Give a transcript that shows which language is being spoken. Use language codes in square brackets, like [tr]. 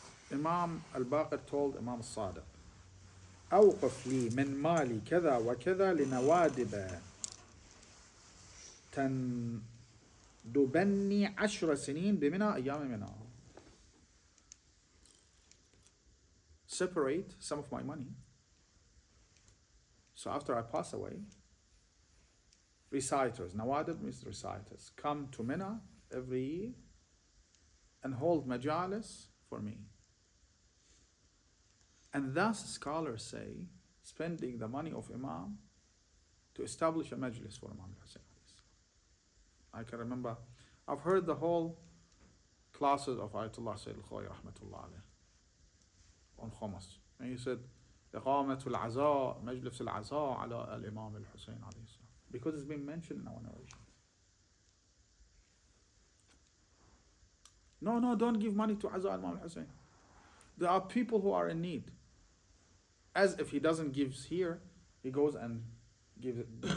[en] Imam al-Baqir told Imam al-Sadiq [ar] أوقف لي من مالي كذا وكذا لنوادب تندبني 10 سنين بمنى أيام منى. [en] Separate some of my money. So after I pass away, reciters, Nawadib means reciters, come to Mina every year and hold majalis for me. And thus scholars say, spending the money of Imam to establish a majlis for Imam Hussein. I can remember, I've heard the whole classes of Ayatollah Sayyid al-Khoy rahmatullah alayh on Khamas. And he said, [ar] إقامة العزاء مجلس العزاء على الإمام الحسين عليه السلام. [en] Because it's been mentioned in our narration. No, don't give money to Azza al-Imam al-Hussein. There are people who are in need. As if he doesn't give here, he goes and gives it.